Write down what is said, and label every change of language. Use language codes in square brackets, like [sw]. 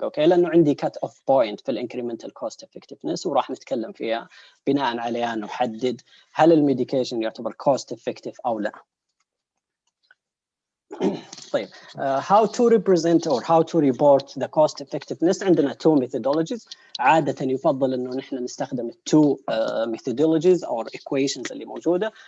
[ar] Okay لأنه عندي cut off point في incremental cost effectiveness وراح نتكلم فيها بناء عليها نحدد هل الميديكيشن يعتبر cost effective أو لا. [en] طيب how to represent or how to report the cost effectiveness. عندنا two methodologies. [ar] عادة يفضل إنه نحن نستخدم [en] two methodologies or equations [ar] اللي موجودة.